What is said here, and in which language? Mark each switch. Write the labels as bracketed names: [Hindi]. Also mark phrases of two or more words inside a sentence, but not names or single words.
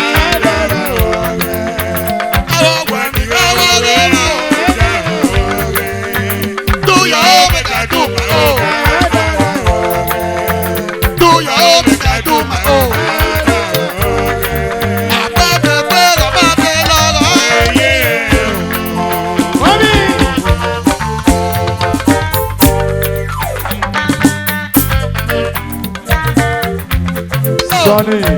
[Yoruba] Àwọn ọgbà ní àwọn ọgọ rẹ̀ o. [Nigerian Pidgin] Do your own make I do my own. Do your own make I do my own. [Yoruba] Àpẹẹrẹ pé lọ́mọdé lọ́rọ̀ ẹ̀yẹ. Sonny.